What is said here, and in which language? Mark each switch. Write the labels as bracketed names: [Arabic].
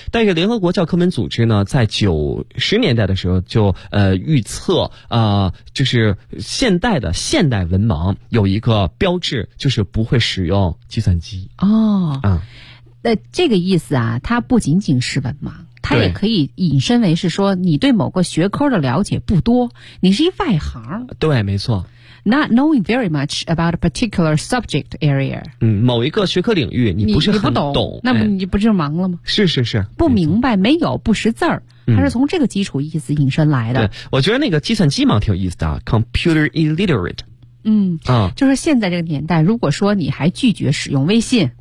[Chinese] 但是联合国教科文组织呢，在90年代的时候就预测就是现代文盲有一个标志，就是不会使用计算机。哦，啊、那这个意思啊，它不仅仅是文盲，它也可以引申为是说你对某个学科的了解不多，你是一外行。对，没错。 [English] Not knowing very much about a particular subject area。 [Chinese] 嗯，某一个学科领域你不是很懂，你不懂，那么你不就盲了吗？哎、是是是，不明白，没有，不识字儿，它是从这个基础意思引申来的。嗯、对，我觉得那个计算机盲挺有意思的 ， [English] computer illiterate。嗯，啊、 [Chinese] 哦，就是现在这个年代，如果说你还拒绝使用微信，